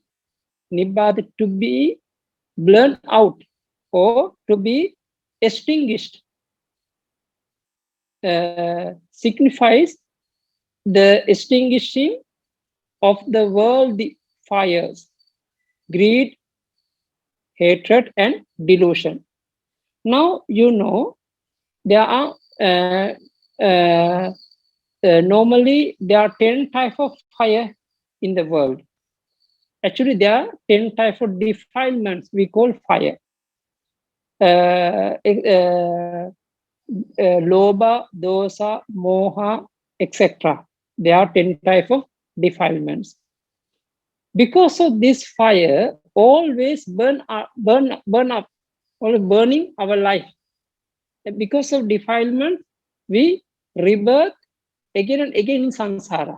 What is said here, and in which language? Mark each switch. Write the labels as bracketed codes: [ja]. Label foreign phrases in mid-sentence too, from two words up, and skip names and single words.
[en] Nibbati, to be blown out or to be extinguished, signifies the extinguishing of the worldly fires, greed, hatred, and delusion. Now you know there are normally there are 10 types of fire in the world. Actually, there are 10 types of defilements we call fire. [pi] Lobha, dosa, moha, [en] etc. There are 10 types of defilements. Because of this fire, always burn up, always burning our life. And because of defilement, we rebirth again and again in samsara.